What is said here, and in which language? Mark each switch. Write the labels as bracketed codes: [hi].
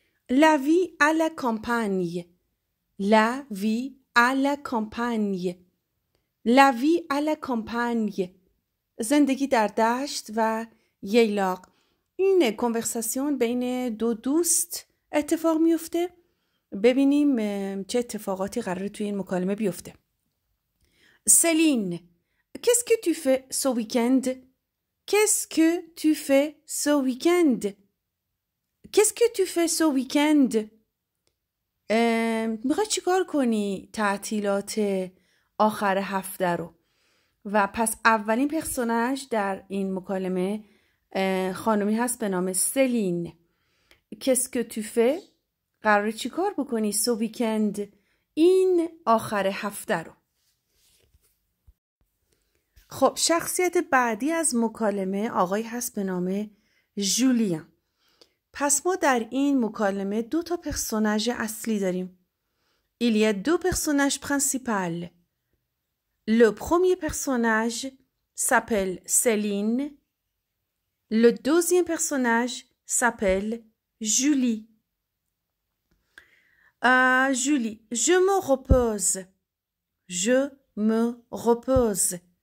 [fr] La vie à la campagne. La vie à la campagne. La vie à la campagne. [fa] زندگی در دشت و ییلاق. این کنورساسیون بین دو دوست اتفاق میفته. ببینیم چه اتفاقاتی قراره توی این مکالمه بیفته. [fr] Céline, qu'est-ce que tu fais ce week-end? Qu'est-ce que tu fais ce week-end? Qu'est-ce que tu fais ce week-end? [fa] میخوای چیکار کنی تعطیلات آخر هفته رو؟ و پس اولین پرسوناژ در این مکالمه خانمی هست به نام سلین. [fr] Qu'est-ce que tu fais؟ [fa] قراره چیکار بکنی سو ویکند، این آخر هفته رو؟ خب شخصیت بعدی از مکالمه آقای هست به نام ژولیان. پس ما در این مکالمه دو تا پرسوناژ اصلی داریم. [fr] Il y a deux personnages principaux. Le premier personnage s'appelle Céline. Le deuxième personnage s'appelle Julie. Julie, je me repose. Je me repose.